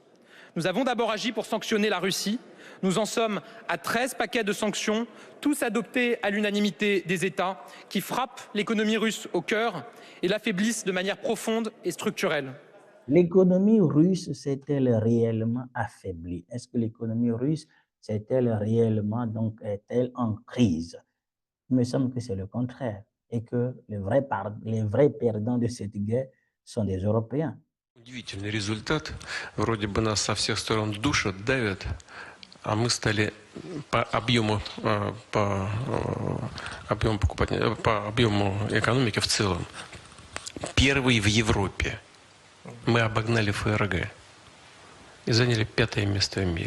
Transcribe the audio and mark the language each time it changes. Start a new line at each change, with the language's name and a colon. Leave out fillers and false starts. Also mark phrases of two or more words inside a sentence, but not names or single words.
French: Nous avons d'abord agi pour sanctionner la Russie. Nous en sommes à 13 paquets de sanctions, tous adoptés à l'unanimité des États, qui frappent l'économie russe au cœur et l'affaiblissent de manière profonde et structurelle. l'économie russe s'est-elle réellement affaiblie? Est-ce que l'économie russe s'est-elle réellement, donc, est-elle en crise? Il me semble que c'est le contraire et que les vrais perdants de cette guerre sont des Européens.
Russian: Удивительный результат. Вроде бы нас со всех сторон душат, давят, а мы стали по объему, по объему экономики в целом первый в Европе. Мы обогнали ФРГ и заняли 5-е место в мире.